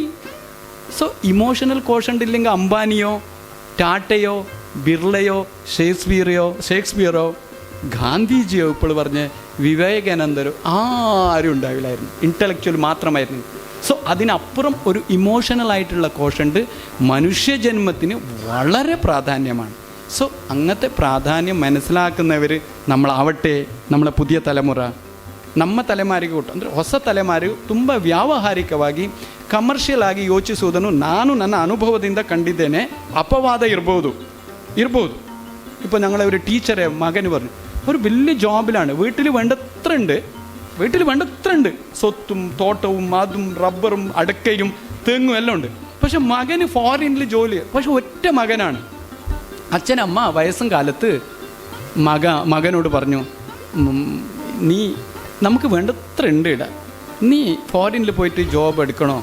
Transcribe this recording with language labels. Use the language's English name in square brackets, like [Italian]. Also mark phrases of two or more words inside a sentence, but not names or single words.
[Malayalam] സോ [English] emotional quotient [Malayalam] ഇല്ലെങ്കിൽ അംബാനിയോ ടാറ്റയോ ബിർളയോ ഷേക്സ്പിയറോ ഗാന്ധിജിയോ ഇപ്പോൾ പറഞ്ഞ വിവേകാനന്ദരോ ആരും ഉണ്ടാവില്ലായിരുന്നു, ഇൻ്റലക്ച്വൽ മാത്രമായിരുന്നു. സോ അതിനപ്പുറം ഒരു ഇമോഷണലായിട്ടുള്ള കോഷൻറ്റ് മനുഷ്യജന്മത്തിന് വളരെ പ്രാധാന്യമാണ്. സോ അങ്ങനത്തെ പ്രാധാന്യം മനസ്സിലാക്കുന്നവർ നമ്മളാവട്ടെ, നമ്മളെ പുതിയ തലമുറ, [Kannada] ನಮ್ಮ ತಲೆಮಾರಿಗೆ ಕೊಟ್ಟು ಅಂದರೆ ಹೊಸ ತಲೆಮಾರಿಗೆ ತುಂಬ ವ್ಯಾವಹಾರಿಕವಾಗಿ ಕಮರ್ಷಿಯಲ್ ಆಗಿ ಯೋಚಿಸುವುದನ್ನು ನಾನು ನನ್ನ ಅನುಭವದಿಂದ ಕಂಡಿದ್ದೇನೆ. ಅಪವಾದ ಇರ್ಬೋದು. [Malayalam] ഇപ്പോൾ ഞങ്ങളെ ഒരു ടീച്ചറെ മകന് പറഞ്ഞു, ഒരു വലിയ ജോബിലാണ്, വീട്ടിൽ വേണ്ടത്ര ഉണ്ട്, സ്വത്തും തോട്ടവും അതും റബ്ബറും അടക്കയും തെങ്ങും എല്ലാം ഉണ്ട്. പക്ഷെ മകന് ഫോറിനിൽ ജോലി, പക്ഷെ ഒറ്റ മകനാണ്. അച്ഛനമ്മ വയസ്സും കാലത്ത് മകനോട് പറഞ്ഞു, നമുക്ക് വേണ്ടത്ര ഉണ്ട് ഇട, നീ ഫോറിനിൽ പോയിട്ട് ജോബ് എടുക്കണോ?